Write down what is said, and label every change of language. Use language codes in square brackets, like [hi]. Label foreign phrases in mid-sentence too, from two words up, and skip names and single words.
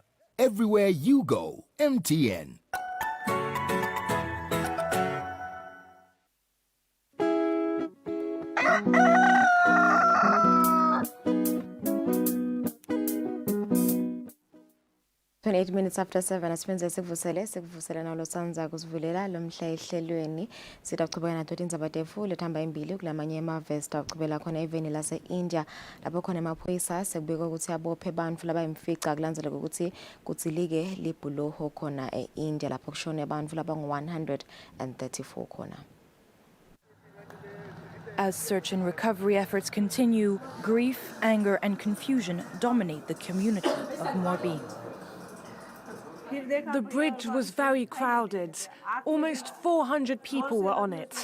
[en] Everywhere you go, MTN. [ss] 28 [en] minutes after [ss] 7 asipenze sikuvusele nalo sanza kusivulela lo mhla ehlelweni sitaqhubeka nathi indzaba tefu lethamba imbili kulamanye amave sitaqhubela khona eveni lase India lapho khona amaphoyisa sekubekwa ukuthi abophe abantu labayimfica kulandzela ukuthi kutsilike libhuloho khona eIndia lapho kushone abantu labangu 134 khona. [en] As search and recovery efforts continue, grief, anger and confusion dominate the community of Morbi. The bridge was very crowded. Almost 400 people were on it.